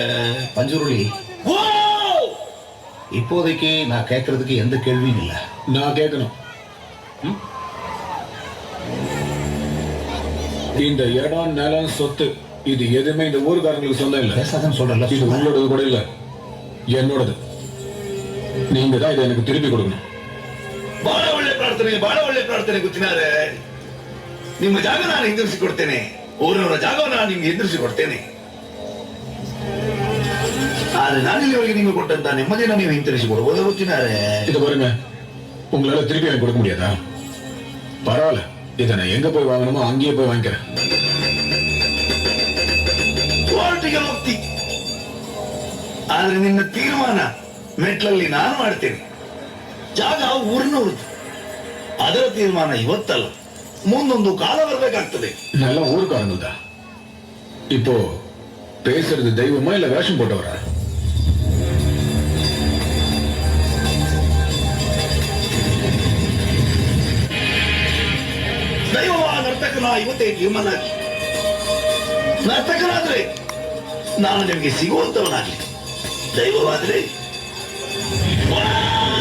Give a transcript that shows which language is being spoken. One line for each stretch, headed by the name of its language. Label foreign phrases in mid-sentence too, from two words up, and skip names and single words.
Tamil: பஞ்சுருளி, இப்போதைக்கு நான் கேட்கறதுக்கு எந்த கேள்வியும் இல்லை. நான் கேட்கணும். இந்த இடம், நிலம், சொத்து இது எதுவுமே இந்த ஊருக்காரங்களுக்கு சொந்தம் இல்லை. பேசாதான் சொல்றல. இது உங்களோடது கூட இல்லை, என்னோடது. நீங்க தான் இதை எனக்கு திருப்பி கொடுக்கணும்.
Kannada: ಬಹಳ ಒಳ್ಳೆ ಪ್ರಾರ್ಥನೆ ಗೊತ್ತಿನಾರೆ. ನಿಮ್ಮ ಜಾಗ ನಾನು ಹಿಂದಿರಿಸಿ ಕೊಡ್ತೇನೆ. ಊರಿನವರ ಜಾಗವನ್ನು ನಾನು ನಿಮ್ಗೆ ಹಿಂದಿರಿಸಿ ಕೊಡ್ತೇನೆ. ಆದ್ರೆ ನಾನಿಲ್ಲಿವರೆಗೆ ನಿಮಗೆ ಕೊಟ್ಟಂತ ನೆಮ್ಮದಿಯನ್ನು ನೀವು ಹಿಂತಿರಿಸಿ ಕೊಡಬಹುದು ಗೊತ್ತಿನಾರೆ.
Tamil: இது பாருங்க, உங்களால திருப்பி எனக்கு கொடுக்க முடியாதா? பரவாயில்ல, இதை நான் எங்க போய் வாங்கணுமோ அங்கேயே போய் வாங்கிக்கிறேன்.
Kannada: ಕೋರ್ಟಿಗೆ ಹೋಗ್ತಿ, ಆದ್ರೆ ನಿನ್ನ ತೀರ್ಮಾನ ಮೆಟ್ಲಲ್ಲಿ ನಾನು ಮಾಡ್ತೇನೆ. ಜಾಗ ಊರಿನವ್ರದ್ದು, ಅದರ ತೀರ್ಮಾನ ಇವತ್ತಲ್ಲ, ಮುಂದೊಂದು ಕಾಲ ಬರಬೇಕಾಗ್ತದೆ.
Tamil: நல்ல ஊருக்காரங்கள்தா. இப்போ பேசுறது தெய்வமா இல்ல வேஷம் போட்டவரா?
Kannada: ದೈವವ ನರ್ತಕನ ಇವತ್ತೇ ತೀರ್ಮಾನ ಆಗಿ, ನರ್ತಕನಾದ್ರೆ ನಾನು ನಿಮಗೆ ಸಿಗುವಂತವನಾಗ್ಲಿ, ದೈವವಾದ್ರೆ